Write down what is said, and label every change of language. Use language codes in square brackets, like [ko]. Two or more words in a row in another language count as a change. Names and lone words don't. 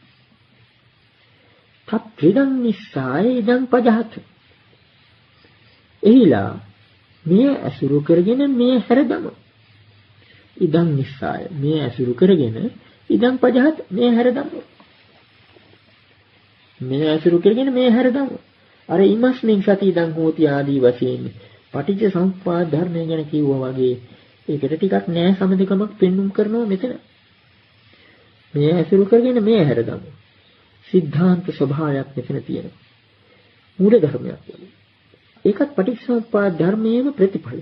[pi] තත්ත්‍රිදං නිස්සාය ඉදං පජහත. [si] එහිලා මේ අසුරු කරගෙන මේ හැරදම. [pi] ඉදං නිස්සාය [si] මේ අසුරු කරගෙන [pi] ඉදං පජහත් [si] මේ හැරදමු. මේ අසුරු කරගෙන මේ හැරදමු. අර [pi] ඉමස්මින් සති ඉදං හෝති [si] ආදී වශයෙන් [pi] පටිච්ච සමුප්පාද [si] ධර්මය ගැන කිව්වා වගේ ඒකට ටිකක් නෑ සමදකමක් පෙන්눔 කරනවා මෙතන. මේ අසුරු කරගෙන මේ හැරදමු. සිද්ධාන්ත ස්වභාවයක් මෙතන තියෙනවා. මූල ධර්මයක් වගේ. ඒකත් [pi] පටිච්ච සමුප්පාද [si] ධර්මයේම ප්‍රතිඵලයක්.